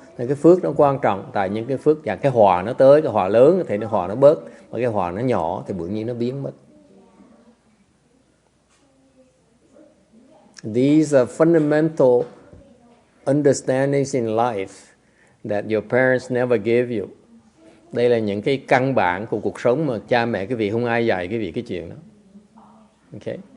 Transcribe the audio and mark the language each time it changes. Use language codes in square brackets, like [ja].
[vi] Nên cái phước nó quan trọng, tại những cái phước và cái họa nó tới, cái họa lớn thì cái họa nó bớt, mà cái họa nó nhỏ thì tự nhiên nó biến mất. [en] These are fundamental understandings in life that your parents never gave you. [vi] Đây là những cái căn bản của cuộc sống mà cha mẹ quý vị không ai dạy quý vị cái chuyện đó. Okay?